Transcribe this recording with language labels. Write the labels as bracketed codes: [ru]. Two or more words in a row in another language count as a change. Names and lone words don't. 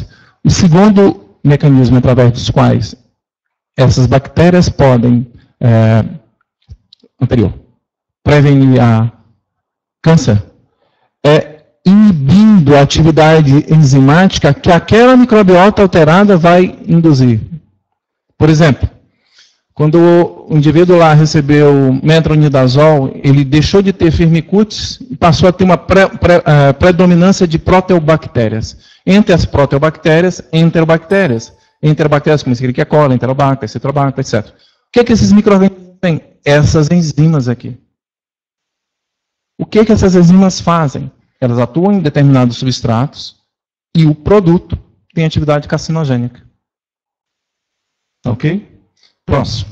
[pt] O segundo mecanismo através dos quais essas bactérias podem prevenir a câncer é inibindo a atividade enzimática que aquela microbiota alterada vai induzir. Por exemplo, quando o indivíduo lá recebeu metronidazol, ele deixou de ter firmicutes e passou a ter uma predominância de proteobactérias. Entre as proteobactérias, enterobactérias. Enterobactérias como Escherichia coli, Enterobacter, Citrobacter, etc. O que é que esses micro-organismos têm? Essas enzimas aqui. O que é que essas enzimas fazem? Elas atuam em determinados substratos e o produto tem atividade carcinogênica. Ok? Próximo.